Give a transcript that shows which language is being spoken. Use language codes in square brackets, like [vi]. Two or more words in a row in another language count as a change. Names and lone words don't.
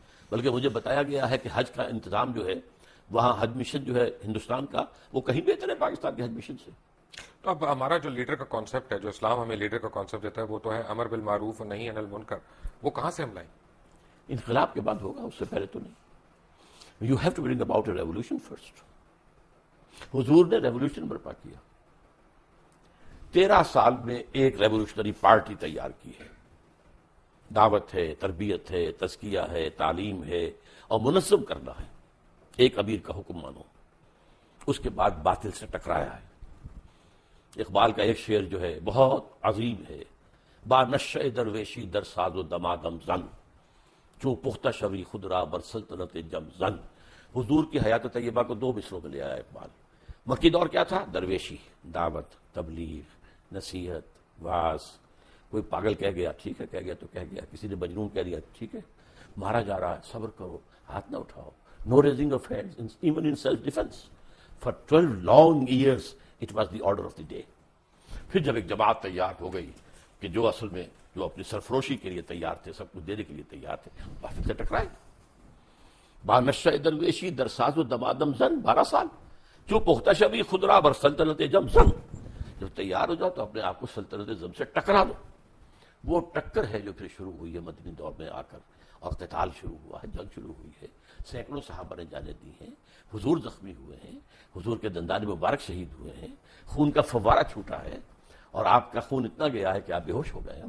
[ur] بلکہ مجھے بتایا گیا ہے کہ حج کا انتظام جو ہے وہاں، حج مشن جو ہے ہندوستان کا، وہ کہیں بہتر ہے پاکستان کے حج مشن سے. تو اب ہمارا جو لیڈر کا کانسیپٹ ہے، جو اسلام ہمیں لیڈر کا کانسیپٹ دیتا ہے، وہ تو ہے [ar] امر بالمعروف [ur] اور [ar] نہی عن المنکر. [ur] وہ کہاں سے ہم لائیں؟ انقلاب کے بعد ہوگا، اس سے پہلے تو نہیں. [en] You have to bring about a revolution first. [ur] حضور نے ریولیوشن برپا کیا. 13 سال میں ایک [en] revolutionary party [ur] تیار کی ہے. دعوت ہے، تربیت ہے، تزکیہ ہے، تعلیم ہے، اور منظم کرنا ہے. ایک امیر کا حکم مانو. اس کے بعد باطل سے ٹکرایا ہے. اقبال کا ایک شعر جو ہے بہت عظیم ہے، [fa] با نشہ درویشی در ساز و دمادم زن، چوں پختہ شوی خود را بر سلطنت جم زن. [ur] حضور کی حیات طیبہ کو 2 مصروں میں لے آیا اقبال. مکی دور کیا تھا؟ درویشی، دعوت، تبلیغ، نصیحت، واعظ. کوئی پاگل کہہ گیا، ٹھیک ہے کہہ گیا تو کہہ گیا. کسی نے مجنون کہہ دیا، ٹھیک ہے. مارا جا رہا ہے، صبر کرو، ہاتھ نہ اٹھاؤ. [en] No raising of hands even in self defense. For 12 long years it was the order of the day. [ur] پھر جب ایک جماعت تیار ہو گئی کہ جو اصل میں جو اپنی سرفروشی کے لیے تیار تھے، سب کچھ دینے کے لیے تیار تھے، باطل سے ٹکرائے. [fa] با نشہ درویشی در ساز و دمادم زن، 12 سال. جو پختہ شبی خود را بر سلطنت جم زن. [ur] جب تیار ہو جاؤ تو اپنے آپ کو سلطنت زم سے ٹکرا دو. وہ ٹکر ہے جو پھر شروع ہوئی ہے مدنی دور میں آ کر، اور قتال شروع ہوا ہے، جنگ شروع ہوئی ہے. سینکڑوں صحابہ نے جانیں دی ہیں. حضور زخمی ہوئے ہیں، حضور کے دندان مبارک شہید ہوئے ہیں، خون کا فوارہ چھوٹا ہے، اور آپ کا خون اتنا گیا ہے کہ آپ بے ہوش ہو گئے ہیں.